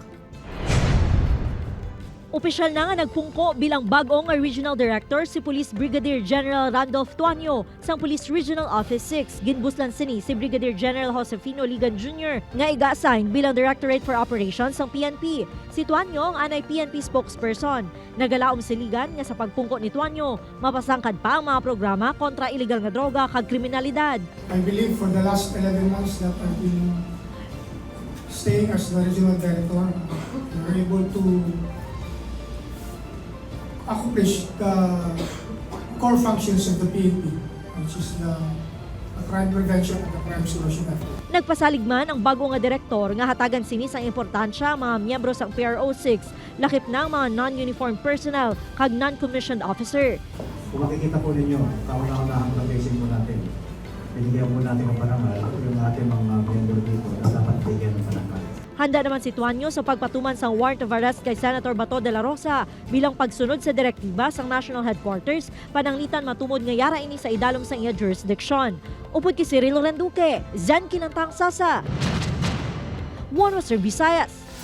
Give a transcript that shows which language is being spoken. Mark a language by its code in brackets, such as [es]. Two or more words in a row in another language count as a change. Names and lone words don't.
[hil] Opisyal na nga nagpungko bilang bagong [en] Regional Director [hil] si Police Brigadier General Randolph Tuanyo sa Police Regional Office 6. Ginbuslan sini si Brigadier General Josefino Ligan Jr. nga iga-assign bilang Directorate for Operations ng PNP. Si Tuanyo ang anay PNP spokesperson. Nagalaom si Ligan nga sa pagpungko ni Tuanyo, mapasangkad pa ang mga programa kontra illegal nga droga kag kriminalidad. [en] I believe for the last 11 months that I've been staying as the Regional Director, we were able to accomplish the core functions of the PNP, which is the crime prevention and the crime solution effort. [hil] Nagpasalig man ang bago nga direktor nga hatagan sini sa importansya mga miyembro sa PRO6, lakip ng mga [en] non-uniformed personnel [hil] kag [en] non-commissioned officer. [tl] Kung makikita po ninyo, kauna-unahang pag-isip po natin, binigyan po natin ng parangal yung ating mga miyembro dito na dapat bigyan ng parangal. [hil] Handa naman si Tuanyo sa pagpatuman sa [en] warrant of arrest [hil] kay Senator Bato de la Rosa bilang pagsunod sa direktiba sa [en] National Headquarters [hil] pananglitan matumod nga yara ini sa idalom sa iya jurisdiction. Upod ki Cirilo Renduque, Zen Kinantang Sasa, One Western Visayas.